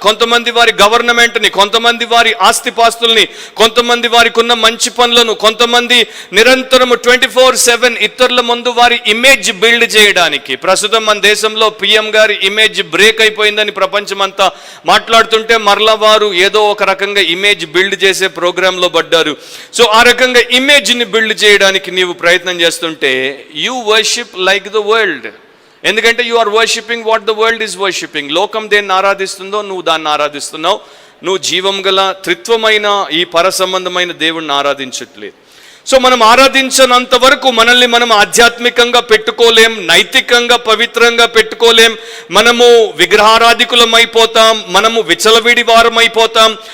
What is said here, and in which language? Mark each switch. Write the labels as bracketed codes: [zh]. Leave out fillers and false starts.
[te] కొంతమంది వారి గవర్నమెంట్ని, కొంతమంది వారి ఆస్తిపాస్తుల్ని, కొంతమంది వారికి ఉన్న మంచి పనులను, కొంతమంది నిరంతరము 24/7 ఇతరుల ముందు వారి ఇమేజ్ బిల్డ్ చేయడానికి. ప్రస్తుతం మన దేశంలో పిఎం గారి ఇమేజ్ బ్రేక్ అయిపోయిందని ప్రపంచం అంతా మాట్లాడుతుంటే మరలా వారు ఏదో ఒక రకంగా ఇమేజ్ బిల్డ్ చేసే ప్రోగ్రాంలో పడ్డారు. సో ఆ రకంగా ఇమేజ్ని బిల్డ్ చేయడానికి నీవు ప్రయత్నం చేస్తుంటే [en] you worship like the world. [te] ఎందుకంటే [en] you are worshipping what the world is worshipping. [te] లోకం దేన్ని ఆరాధిస్తుందో నువ్వు దాన్ని ఆరాధిస్తున్నావు. నువ్వు జీవం గల త్రిత్వమైన ఈ పర సంబంధమైన దేవుణ్ణి ఆరాధించట్లేదు. సో మనం ఆరాధించినంత వరకు మనల్ని మనం ఆధ్యాత్మికంగా పెట్టుకోలేం, నైతికంగా పవిత్రంగా పెట్టుకోలేం. మనము విగ్రహారాధికులం అయిపోతాం, మనము విచలవిడి వారం అయిపోతాం.